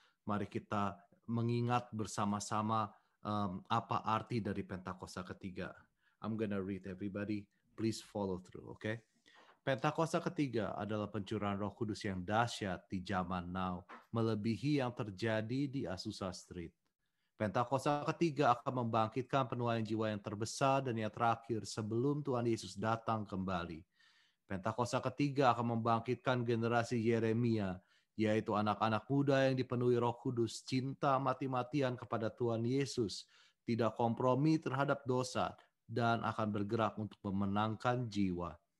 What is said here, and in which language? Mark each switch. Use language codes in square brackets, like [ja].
[id] Mari kita mengingat bersama-sama apa arti dari Pentakosta ketiga. [en] I'm gonna read everybody. Please follow through, okay? [id] Pentakosta ketiga adalah pencurahan Roh Kudus yang dahsyat di zaman now, melebihi yang terjadi di Azusa Street. Pentakosta ketiga akan membangkitkan penuaian jiwa yang terbesar dan yang terakhir sebelum Tuhan Yesus datang kembali. Pentakosta ketiga akan membangkitkan generasi Yeremia, yaitu anak-anak muda yang dipenuhi Roh Kudus, cinta mati-matian kepada Tuhan Yesus, tidak kompromi terhadap dosa, dan akan bergerak untuk memenangkan jiwa.